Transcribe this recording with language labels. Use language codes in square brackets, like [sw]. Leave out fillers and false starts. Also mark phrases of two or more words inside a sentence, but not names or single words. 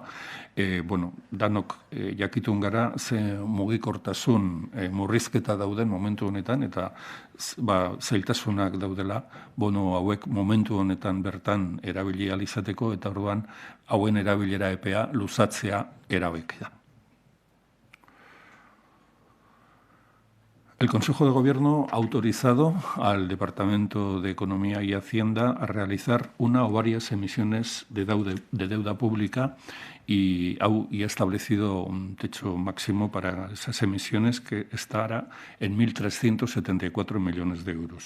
[eu] Danok jakitun gara ze mugikortasun murrizketa dauden momentu honetan eta zailtasunak daudela bono hauek momentu honetan bertan erabili ahal izateko, eta orduan hauen erabilera epea luzatzea erabaki da. [es] El Consejo de Gobierno ha autorizado al Departamento de Economía y Hacienda a realizar una o varias emisiones de deuda pública y ha establecido un techo máximo para esas emisiones que estará en 1.374 millones de euros.